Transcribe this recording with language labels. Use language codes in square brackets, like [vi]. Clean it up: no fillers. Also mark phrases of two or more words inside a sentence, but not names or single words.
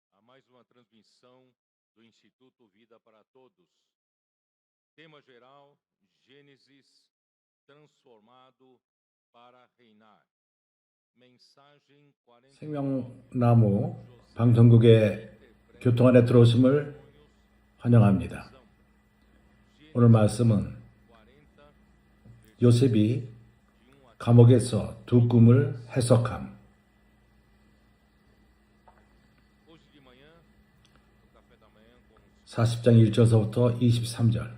[pt] mais uma transmissão do Instituto Vida para Todos. Tema geral: Gênesis transformado para reinar. Mensagem 40. [ko] 생명나무 방송국의 교통 안에 들어오심을 환영합니다. 오늘 말씀은 요셉이 감옥에서 두 꿈을 해석함. 40장 1절서부터 23절.